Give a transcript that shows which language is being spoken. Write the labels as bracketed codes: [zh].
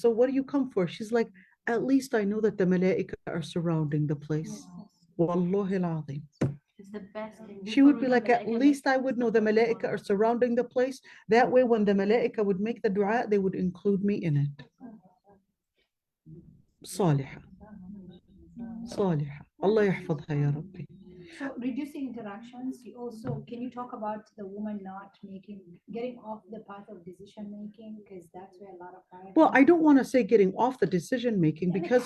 [en] So what do you come for? She's like, at least I know that the malaika are surrounding the place. Wallahi al-azim. It's the best thing. She would be like, at least I would know the malaika are surrounding the place. That way, when the malaika would make the dua, they would include me in it. [ar] صالحة صالحة الله يحفظها يا ربي. [en] So reducing interactions, you also, can you talk about the woman not getting off the path of decision making? Because that's where a lot of fire. Well, I don't want to say getting off the decision making because